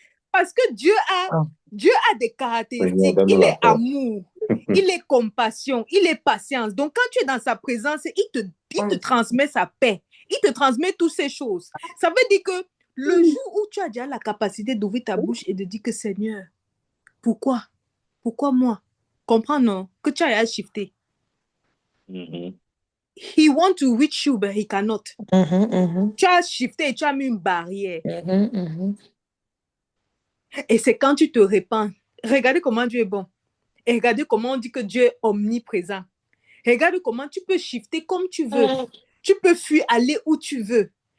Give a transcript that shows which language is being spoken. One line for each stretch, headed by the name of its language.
French: Parce que Dieu a des caractéristiques. Il est amour, il est compassion, il est patience. Donc, quand tu es dans sa présence, il te transmet sa paix. Il te transmet toutes ces choses. Ça veut dire que le jour où tu as déjà la capacité d'ouvrir ta bouche et de dire que Seigneur, pourquoi? Pourquoi moi? Comprends, non? Que tu as shifté.
English: He wants to reach you, but he cannot.
French: Tu as shifté et tu as mis une barrière. Et c'est quand tu te répands. Regardez comment Dieu est bon. Et regardez comment on dit que Dieu est omniprésent. Regarde comment tu peux shifter comme tu veux. Tu peux fuir, aller où tu veux.